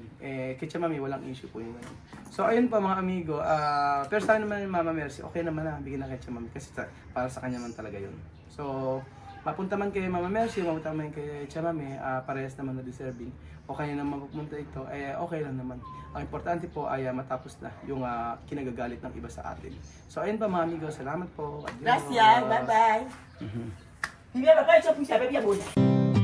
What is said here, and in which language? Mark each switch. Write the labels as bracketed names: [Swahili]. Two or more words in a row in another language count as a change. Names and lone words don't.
[Filipino] Kay Chamame walang issue po yun. So ayun pa mga amigo, pero sa akin naman yung Mama Mercy, okay naman na bigyan na kay Chamame kasi para sa kanya man talaga yun. So mapunta man kay Mama Mercy, mapunta man kay Chamame, parehas naman na deserving. O kaya naman mapupunta ito, okay lang naman. Ang importante po ay matapos na yung kinagagalit ng iba sa atin. So ayun pa mga amigo, salamat po. [Spanish] Adios. [English] Gracias, bye bye. [Spanish] Y bien, acá eso puse a ver bien buena.